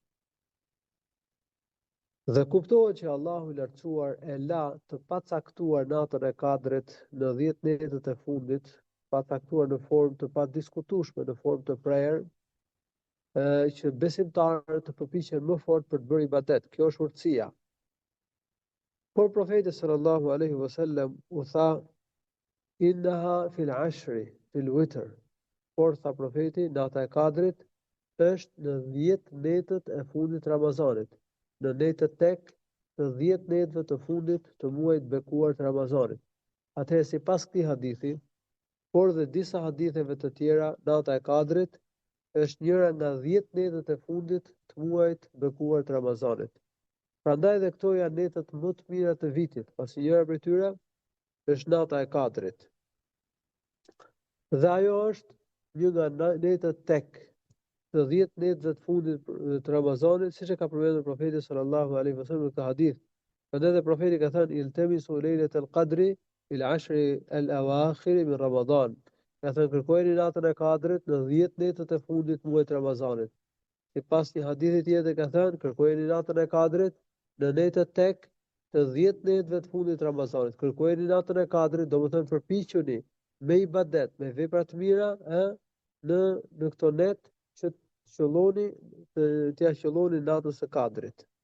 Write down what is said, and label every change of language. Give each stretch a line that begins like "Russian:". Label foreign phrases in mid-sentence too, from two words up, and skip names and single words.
Albanian: Dhe kuptohet që Allahu i lartësuar e la të pacaktuar natën e Kadrit në 10 netët e fundit, pacaktuar në formë të padiskutueshme, në formë të prerë, që besimtarët të përpiqen më fort për të bërë ibadet. Kjo është urtësia. Por profeti
Arabic: صلى الله عليه وسلم
Albanian: u tha:
Arabic: "إنها في العشر في الوتر."
Albanian: Por tha profeti, nata e Kadrit është në 10 netët e fundit të Ramazanit, në netët tek të 10 netëve të fundit të muajit bekuar të Ramazanit. Atëherë sipas këtij hadithi, por dhe disa haditheve të tjera, nata e Kadrit është njëra nga 10 netët e fundit të muajit bekuar të Ramazanit. Prandaj dhe këto janë netët më të mira të vitit, pasi njëra prej tyre është nata e Kadrit. Dhe ajo është një nga netët tek të 10 netëve të fundit të Ramazanit, siç e ka përmendur profeti
Arabic: صلى الله عليه وسلم
Albanian: në këtë hadith. Prandaj dhe profeti ka thënë:
Arabic: "التمسوا ليلة القدر في العشر الأواخر من رمضان."
Albanian: Ka thënë kërkojeni natën e Kadrit në 10 netët e fundit të muajit Ramazanit. Sipas një hadithi tjetër ka thënë kërkojeni natën e Kadrit në netët tek të 10 netëve të fundit të Ramazanit. Kërkojeni natën e Kadrit, domethënë përpiquni me ibadet, me vepra të mira, në këto net që t'ia qëlloni natës së Kadrit.